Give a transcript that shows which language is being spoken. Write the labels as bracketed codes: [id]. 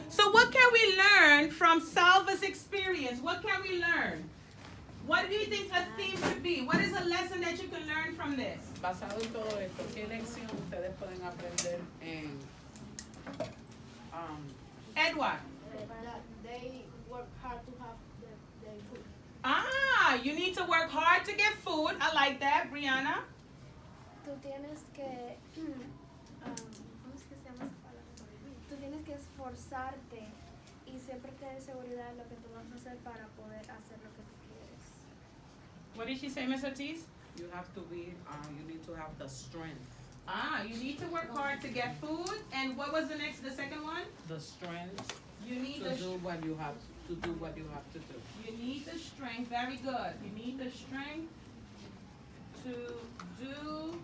[en] So what can we learn from Salva's experience? What can we learn? What do you think a theme should be? What is a lesson that you can learn from this? [es] Basado en todo esto, ¿qué lección ustedes pueden aprender en [en] Edward? They work hard to have their food. You need to work hard to get food. I like that, Brianna. [es] Tú tienes que, ¿cómo es que se llama esa palabra? Tú tienes que esforzarte y siempre tener seguridad en lo que tú vas a hacer para poder hacer lo que tú quieres. [en] What did she say, Miss Ortiz? You have to be, you need to have the strength. You need to work hard to get food. And what was the second one? The strength You need to do what you have to do. You need the strength. Very good. You need the strength to do